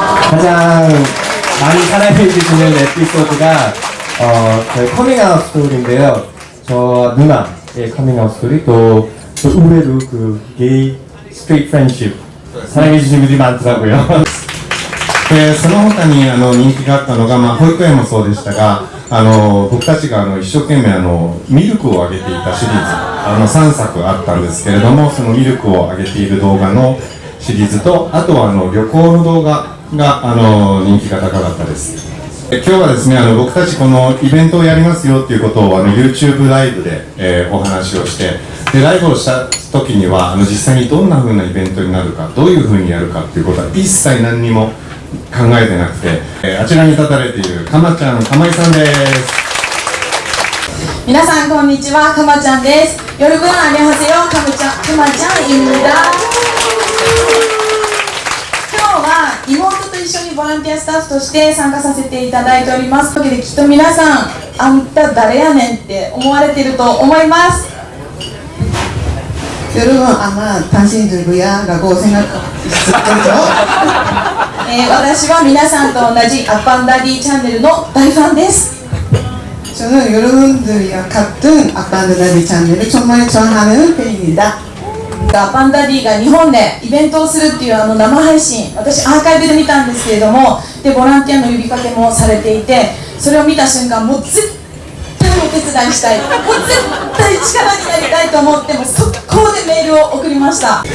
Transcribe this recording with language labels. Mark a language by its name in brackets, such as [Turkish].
[Korean] 가장 많이 사랑해주시는 에피소드가 저희 커밍아웃 스토리인데요. 저 누나의 커밍아웃 스토리 또 의외로 그 게이 스트레이트 프렌드십 사랑해주시는 분들이 많더라고요. [Japanese] その他に人気があったのが、保育園もそうでしたが僕たちが一生懸命ミルクをあげていたシリーズ3作あったんですけれども、そのミルクをあげている動画のシリーズと、あとは旅行の動画が人気が高かったです。今日はですね、僕たちこのイベントをやりますよっていうことをYouTube ライブで、お話をして、でライブをした時には実際にどんな風なイベントになるか、どういう風にやるかっていうことは一切何にも考えてなくて、あちらに立たれているかまちゃん、かまいさんです。皆さんこんにちは、かまちゃんです。 [Korean] 여러분 안녕하세요、かまちゃん입니다。 [Japanese] 今日は妹と一緒にボランティアスタッフとして参加させていただいております。というわけできっと皆さん、あんた誰やねんって思われていると思います。 [Korean] 여러분 아마 당신들이야라고 생각했을걸요. [Japanese] 私は皆さんと同じアッパンダディチャンネルの大ファンです。 [Korean] 저는 여러분들이랑 같은 아빠들의 채널을 정말 좋아하는 팬입니다. [Japanese] アッパンダディが日本でイベントをするっていう生配信、私アーカイブで見たんですけれども、でボランティアの呼びかけもされていて、それを見た瞬間もう絶対お手伝いしたい、もう絶対力になりたいと思って、もう速攻でメールを送りました。